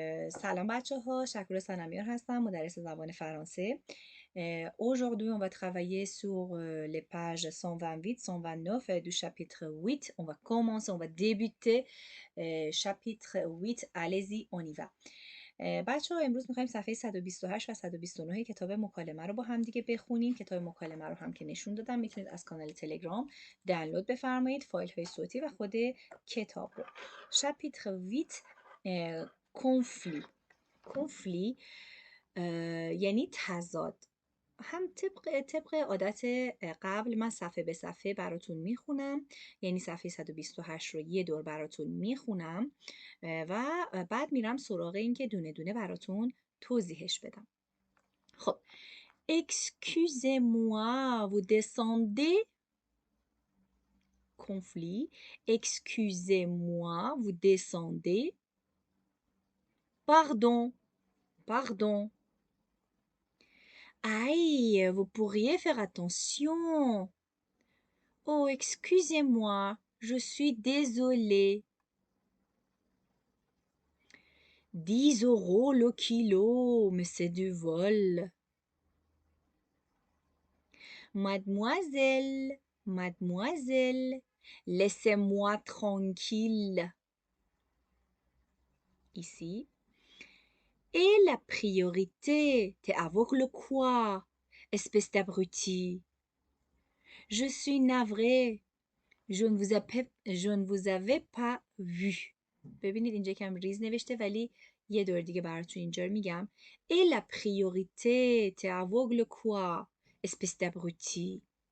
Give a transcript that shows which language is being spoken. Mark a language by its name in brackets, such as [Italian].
[Persian] سلام بچه ها، شکور سنمیار هستم، مدرس زبان فرانسه. [French] Aujourd'hui, on va travailler sur les pages 128-129 du chapitre 8. On va commencer, on va débuter chapitre 8. Allez-y, on y va. [Persian] بچه ها امروز میخوایم صفحه 128 و 129 کتاب مکالمه رو با هم دیگه بخونیم. کتاب مکالمه رو هم که نشون دادم میتونید از کانال تلگرام دانلود بفرمایید فایل های صوتی و خود کتاب رو. [French] chapitre 8 conflit [Persian] یعنی تضاد. هم طبق عادت قبل من صفحه به صفحه براتون میخونم، یعنی صفحه 128 رو یه دور براتون میخونم و بعد میرم سراغ این که دونه دونه براتون توضیحش بدم. [French] خب Excusez-moi, vous descendez. Conflit. Excusez-moi, vous descendez. Pardon, pardon. Aïe, vous pourriez faire attention. Oh, excusez-moi, je suis désolée. 10 € le kilo, mais c'est du vol. Mademoiselle, mademoiselle, laissez-moi tranquille. Ici. Et la priorité, t'es aveugle quoi, espèce d'abruti? Je suis navrée. Je ne vous avais pas vu. [Persian] ببینید اینجا کم ریز نوشته ولی یه دور دیگه براتون اینجا میگم. [French] Et la priorité, t'es aveugle quoi, espèce d'abruti?